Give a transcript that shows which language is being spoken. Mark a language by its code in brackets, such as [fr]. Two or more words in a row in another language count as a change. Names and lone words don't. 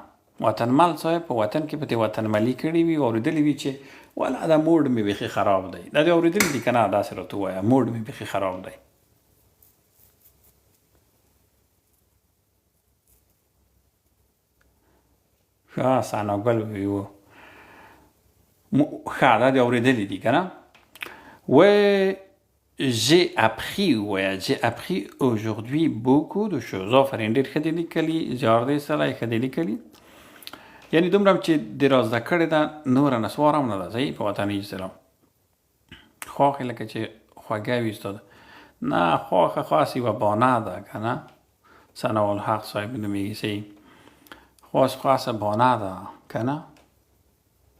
[ps] وطنمل صاحب په وطن کې به د وطنملي کړي وي، اورېدلي وي چې والا دا موډ مې بیخي خراب دی. دا دې اورېدلي دي که نه؟ داسې راته ووایه موډ مې بیخي خراب دی. ښه ثناګل ویو ښه دا دې اورېدلي دي که نه. [fr] J'ai appris aujourd'hui beaucoup de choses. [ps] آفرین ډېر ښه دې لیکلي. زیار دې سړی ښه دې لیکلي. یعنی دومره چې دې را زده کړې ده نوره نسوار هم نه ده. صحیح په وطني اصطلاح خواښې لکه چې خوږه وي استاد. نه خواښه خاص یوه بانه ده که نه. ثناءالحق صاحب نومیږي. صحیح خاصه بانه ده که نه.